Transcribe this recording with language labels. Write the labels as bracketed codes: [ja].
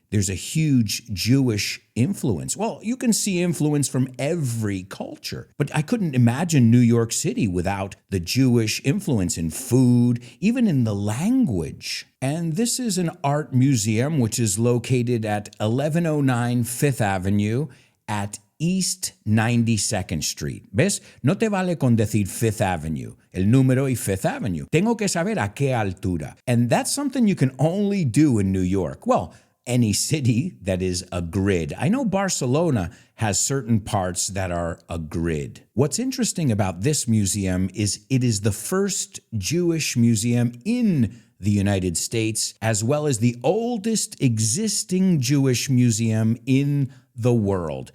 [en] There's a huge Jewish influence. Well, you can see influence from every culture, but I couldn't imagine New York City without the Jewish influence in food, even in the language. And this is an art museum which is located at 1109 Fifth Avenue at East 92nd Street. [es] ¿Ves? No te vale con decir Fifth Avenue, el número y Fifth Avenue. Tengo que saber a qué altura. [en] And that's something you can only do in New York. Well, any city that is a grid. I know Barcelona has certain parts that are a grid. What's interesting about this museum is it is the first Jewish museum in the United States, as well as the oldest existing Jewish museum in the world.